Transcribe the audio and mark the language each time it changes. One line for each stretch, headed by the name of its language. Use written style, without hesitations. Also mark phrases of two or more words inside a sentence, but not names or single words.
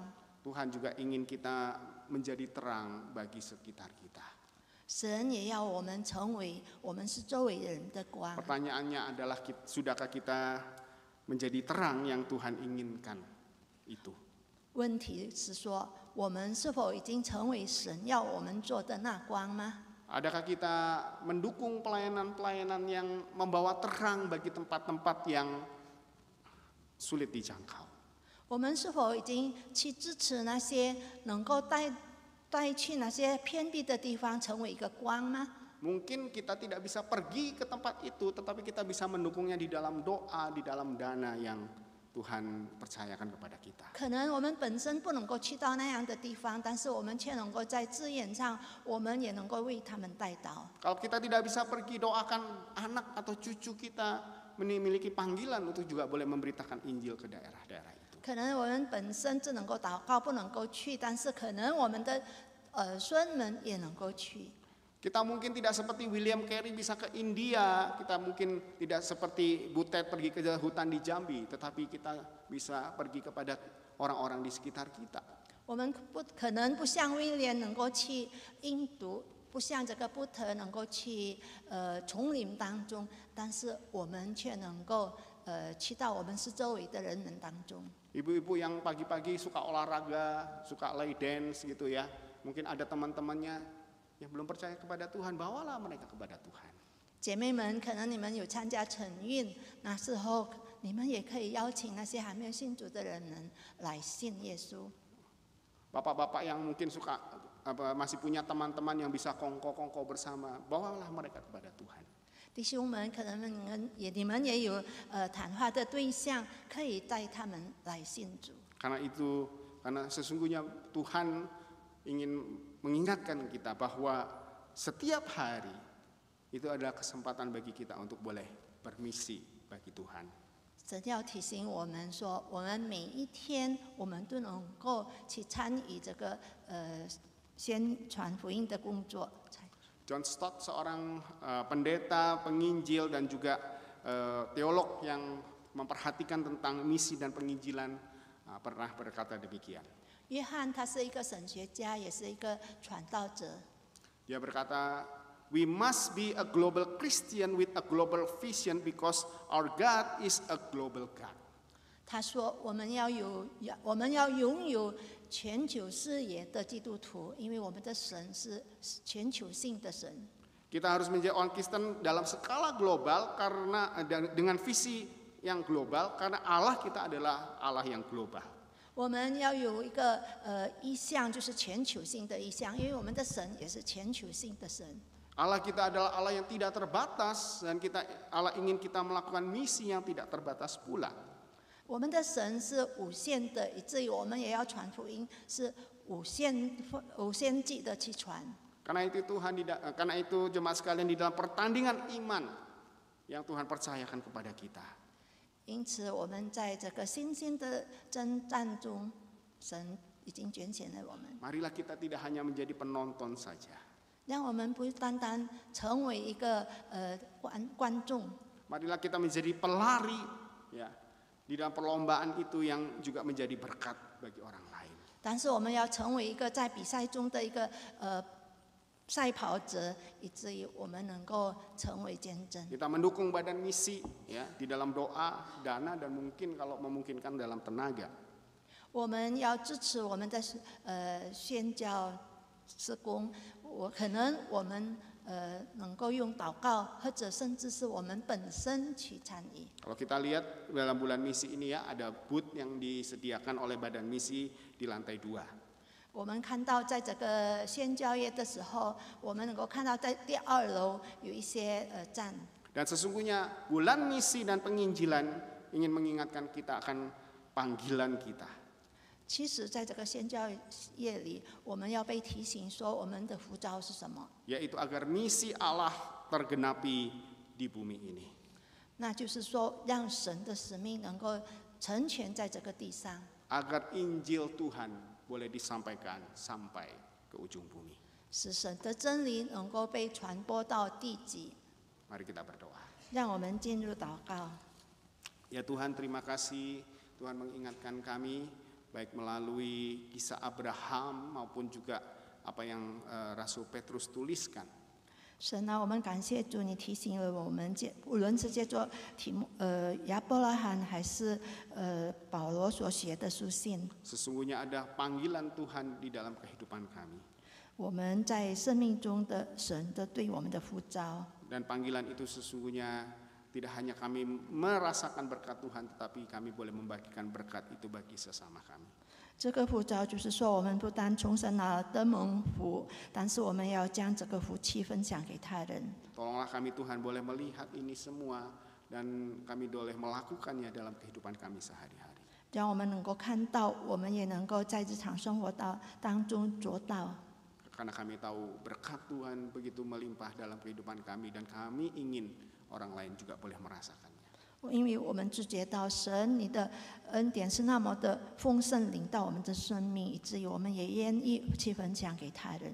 Indonesian: Tuhan juga ingin kita menjadi terang bagi sekitar kita.
Chinese: 神也要我们成为我们是周围人的光。
Indonesian: Pertanyaannya adalah, sudahkah kita menjadi terang yang Tuhan inginkan itu?
Chinese: 问题是说，我们是否已经成为神要我们做的那光吗？
Indonesian: Adakah kita mendukung pelayanan-pelayanan yang membawa terang bagi tempat-tempat yang sulit dijangkau?
Chinese: 我们是否已经去支持那些能够带去那些偏僻的地方，成为一个光吗？
Indonesian: Mungkin kita tidak bisa pergi ke tempat itu, tetapi kita bisa mendukungnya di dalam doa, di dalam dana yang Tuhan percayakan kepada kita.
Chinese: 可能我们本身不能够去到那样的地方，但是我们却能够在资源上，我们也能够为他们带祷。
Indonesian: Kalau kita tidak bisa pergi, doakan anak atau cucu kita memiliki panggilan untuk juga boleh memberitakan Injil ke daerah-daerah itu.
Chinese: 可能我们本身只能够祷告，不能够去，但是可能我们的孙们也能够去。
Indonesian: Kita mungkin tidak seperti William Carey bisa ke India, kita mungkin tidak seperti Butet pergi ke hutan di Jambi, tetapi kita bisa pergi kepada orang-orang di sekitar kita.
Chinese: 我们不可能不像威廉能够去印度，不像这个布特能够去丛林当中，但是我们却能够去到我们四周围的人们当中。
Indonesian: Ibu-ibu yang pagi-pagi suka olahraga, suka
English: lay dance
Indonesian: gitu ya. Mungkin ada teman-temannya yang belum percaya kepada Tuhan, bawalah mereka kepada Tuhan.
Chinese: 姐妹们，可能你们有参加晨运，那时候你们也可以邀请那些还没有信主的人们来信耶稣。
Indonesian: Bapak-bapak yang mungkin suka masih punya teman-teman yang bisa kongko-kongko bersama, bawalah mereka kepada Tuhan.
Chinese: 弟兄们，可能你们也有谈话的对象，可以带他们来信主。
Indonesian: Karena sesungguhnya Tuhan ingin mengingatkan kita bahwa setiap hari itu adalah kesempatan bagi kita untuk boleh bermisi bagi Tuhan.
Chinese: 神要提醒我们说，我们每一天我们都能够去参与这个宣传福音的工作。
Indonesian: John Stott, seorang pendeta, penginjil dan juga teolog yang memperhatikan tentang misi dan penginjilan, pernah berkata demikian.
Chinese: 约翰他是一个神学家，也是一个传道者。
Indonesian: Dia berkata,
English: We must be a global Christian with a global vision because our God is a global God.
Chinese: 他说，我们要拥有全球视野的基督徒，因为我们的神是全球性的神。
Indonesian: Kita harus menjadi orang Kristen dalam skala global karena dengan visi yang global karena Allah kita adalah Allah yang global.
Chinese: 我们要有一个意向，就是全球性的意向，因为我们的神也是全球性的神。
Indonesian: Allah kita adalah Allah yang tidak terbatas dan Allah ingin kita melakukan misi yang tidak terbatas pula.
Chinese: 我们的神是无限的，以至于我们也要传福音，是无限制的去传。
Indonesian: Karena itu jemaat sekalian di dalam pertandingan iman yang Tuhan percayakan kepada kita.
Chinese: 因此，我们在这个新兴的征战中，神已经拣选了我们。
Indonesian: Marilah kita tidak hanya menjadi penonton saja.
Chinese: 让我们不单单成为一个观众。
Indonesian: Marilah kita menjadi pelari, ya, di dalam perlombaan itu yang juga menjadi berkat bagi orang lain.
Chinese: 但是我们要成为一个在比赛中的一个赛跑者，以至于我们能够成为见证。
Indonesian: Kita mendukung badan misi, ya, di dalam doa, dana dan mungkin kalau memungkinkan dalam tenaga.
Chinese: 我们要支持我们的宣教事工，可能我们能够用祷告，或者甚至是我们本身去参与。
Indonesian: Kalau kita lihat dalam bulan misi ini ya, ada booth yang disediakan oleh badan misi di lantai 2.
Chinese: 我们看到在这个宣教业的时候，我们能够看到在第2楼有一些站。
Indonesian: Dan sesungguhnya bulan misi dan penginjilan ingin mengingatkan kita akan panggilan kita.
Chinese: 其实，在这个宣教业里，我们要被提醒说，我们的呼召是什么？
Indonesian: Yaitu agar misi Allah tergenapi di bumi ini.
Chinese: 那就是说，让神的使命能够成全在这个地上，
Indonesian: Agar Injil Tuhan boleh disampaikan sampai ke ujung bumi.
Chinese: 使神的真理能够被传播到地极。
Indonesian: Mari kita berdoa.
Chinese: 让我们进入祷告。
Indonesian: Ya Tuhan, terima kasih Tuhan mengingatkan kami baik melalui kisah Abraham maupun juga apa yang Rasul Petrus tuliskan.
Chinese: 神啊，我们感谢主，你提醒了我们，无论是借着亚伯拉罕还是保罗所写的书信，
Indonesian: Sesungguhnya ada panggilan Tuhan di dalam kehidupan kami.
Chinese: 我们在生命中的神的对我们的呼召。
Indonesian: Dan panggilan itu sesungguhnya tidak hanya kami merasakan berkat Tuhan, tetapi kami boleh membagikan berkat itu bagi sesama kami.
Chinese: 这个呼召就是说，我们不单从神而得蒙福，但是我们要将这个福气分享给他人。
Indonesian: Tolonglah kami Tuhan boleh melihat ini semua dan kami boleh melakukannya dalam kehidupan kami sehari-hari.
Chinese: 让我们能够看到，我们也能够在日常生活当中做到。
Indonesian: Karena kami tahu berkat Tuhan begitu melimpah dalam kehidupan kami dan kami ingin orang lain juga boleh merasakannya.
Chinese: 因为我们知觉到神你的恩典是那么的丰盛临到我们的生命，以至于我们也愿意去分享给他人。